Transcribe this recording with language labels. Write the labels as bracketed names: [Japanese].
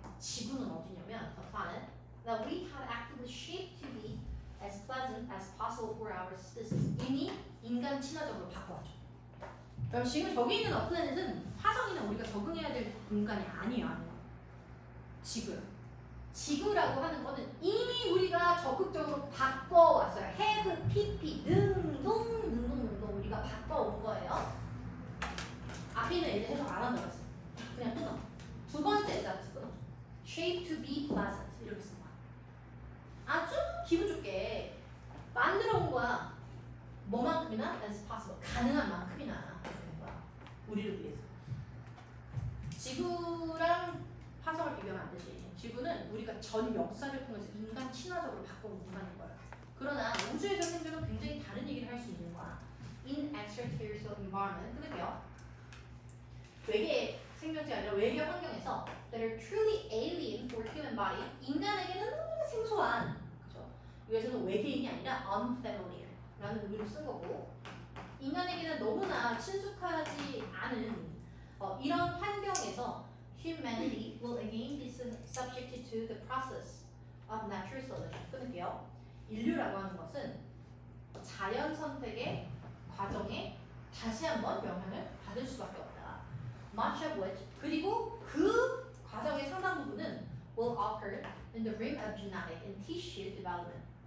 [Korean] 지구는 어디냐면 [English] the planet that we have actively shaped to be as pleasant as possible for our species. [Korean] 이미 인간 친화적으로 바꿔왔죠. 그럼 지금 저기 있는 플래닛은 화성이나 우리가 적응해야 될 공간이 아니에요. 지구요. 지구라고 하는 거는 이미 우리가 적극적으로 바꿔왔어요. have, pp, 능동 우리가 바꿔온 거예요. 앞에 있는 애들 해석 안 하는 거였어. 그냥 끊어. 두 번째 자체 끊어. [English] shape to be pleasant [Korean] 이렇게 쓴 거야. 아주 기분 좋게 만들어 온 거야. 뭐만큼이나 [English] as possible [Korean] 가능한 만큼이나 그런 거야. 우리를 위해서. 지구랑 화성을 비교하면 안 되지. 지구는 우리가 전 역사를 통해서 인간 친화적으로 바꿔온 공간인 거야. 그러나 우주에서 생존은 굉장히 다른 얘기를 할 수 있는 거야. [English] In extraterrestrial environment, [Korean] 그게요. 외계 생명체가 아니라 외계 환경에서 [English] that are truly alien for human body, [Korean] 인간에게는 너무나 생소한, 그죠? 여기서는 외계인이 아니라 unfamiliar라는 의미로 쓴 거고, 인간에게는 너무나 친숙하지 않은 이런 환경에서 [English] humanity will again be subjected to the process of natural selection. [Korean] 끊을게요. 인류라고 하는 것은 자연 선택의 과정에 다시 한번 영향을 받을 수밖에 없다. [English] Much of which [Korean] 그리고 그 과정의 상당 부분은 [English] will occur in the realm of genetic and tissue development.